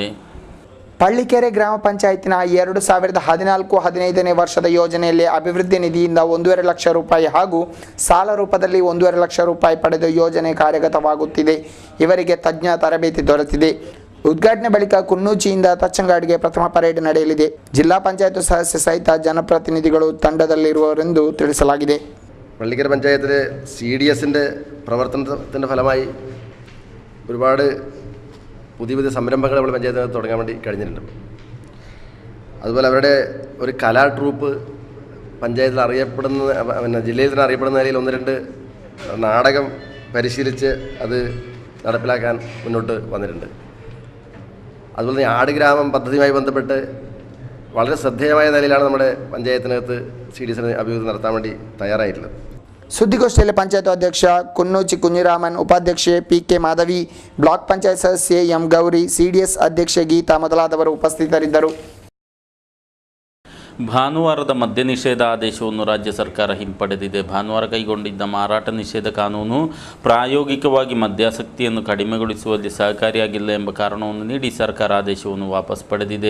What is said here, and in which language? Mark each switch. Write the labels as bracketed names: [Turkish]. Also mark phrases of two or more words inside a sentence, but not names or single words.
[Kannada] ಪಳ್ಳಿಕೆರೆ ಗ್ರಾಮ ಪಂಚಾಯತಿನ 2014-15ನೇ ವರ್ಷದ ಯೋಜನೆಯಲ್ಲಿ ಅಭಿವೃದ್ಧಿ ನಿಧಿಯಿಂದ 1.5 ಲಕ್ಷ ರೂಪಾಯಿ ಹಾಗೂ ಸಾಲ ರೂಪದಲ್ಲಿ 1.5 ಲಕ್ಷ ರೂಪಾಯಿ ಪಡೆದು ಯೋಜನೆ ಕಾರ್ಯಗತವಾಗುತ್ತಿದೆ. ಇವರಿಗೆ ತಜ್ಞ ತರಬೇತಿ ದೊರೆತಿದೆ. ಉದ್ಘಾಟನೆ ಬಳಿಕ ಕುನ್ನೂಚಿಯಿಂದ ತಚ್ಚಂಗಾಡಿಗೆ ಪ್ರಥಮ ಪರೇಡ್ ನಡೆಯಲಿದೆ. ಜಿಲ್ಲಾ ಪಂಚಾಯತ್ ಸದಸ್ಯ ಸಹಿತ ಜನಪ್ರತಿನಿಧಿಗಳು ತಂಡದಲ್ಲಿರುವರೆಂದು ತಿಳಿಸಲಾಗಿದೆ. [Malayalam] പള്ളിക്കര പഞ്ചായത്തിലെ CDSൻ്റെ പ്രവർത്തനത്തിൻ്റെ ഫലമായി ഒരുപാട് പുതിയ സംരംഭങ്ങൾ നമ്മൾ പഞ്ചായത്ത് തുടങ്ങാൻ വേണ്ടി കഴിഞ്ഞിട്ടുണ്ട്. അതുപോലെ അവരുടെ ഒരു കലാ ട്രൂപ്പ് പഞ്ചായത്തിൽ അറിയപ്പെടുന്ന ജില്ലയിൽ തന്നെ അറിയപ്പെടുന്ന നിലയിൽ 1-2 നാടകം പരിശീലിച്ച് അത് നടപ്പിലാക്കാൻ മുന്നോട്ട് വന്നിട്ടുണ്ട്. അതുപോലെ തന്നെ ആടുഗ്രാമം പദ്ധതിയുമായി ബന്ധപ്പെട്ട് വളരെ ശ്രദ്ധേയമായ നിലയിലാണ് നമ്മുടെ പഞ്ചായത്തിനകത്ത് CDSന് അഭിവൃദ്ധി നടത്താൻ വേണ്ടി തയ്യാറായിട്ടുള്ളത്. [Kannada] ಸುದ್ದಿಗೋಷ್ಠಿಯಲ್ಲಿ ಪಂಚಾಯತ್ ಅಧ್ಯಕ್ಷ ಕುನ್ನೂಚಿ ಕುഞ്ഞിರಾಮನ್, ಉಪಾಧ್ಯಕ್ಷೆ PK ಮಾಧವಿ, ಬ್ಲಾಕ್ ಪಂಚಾಯತ್ ಸದಸ್ಯೆ M ಗೌರಿ, CDS ಅಧ್ಯಕ್ಷೆ ಗೀತಾ ಮೊದಲಾದವರು ಉಪಸ್ಥಿತರಿದ್ದರು. ಭಾನುವಾರದ ಮದ್ಯ ನಿಷೇಧ ಆದೇಶವನ್ನು ರಾಜ್ಯ ಸರ್ಕಾರ ಹಿಂಪಡೆದಿದೆ. ಭಾನುವಾರ ಕೈಗೊಂಡಿದ್ದ ಮಾರಾಟ ನಿಷೇಧ ಕಾನೂನು ಪ್ರಾಯೋಗಿಕವಾಗಿ ಮದ್ಯಾಸಕ್ತಿಯನ್ನು ಕಡಿಮೆಗೊಳಿಸುವಲ್ಲಿ ಸಹಕಾರಿಯಾಗಿಲ್ಲ ಎಂಬ ಕಾರಣವನ್ನು ನೀಡಿ ಸರ್ಕಾರ ಆದೇಶವನ್ನು ವಾಪಸ್ ಪಡೆದಿದೆ.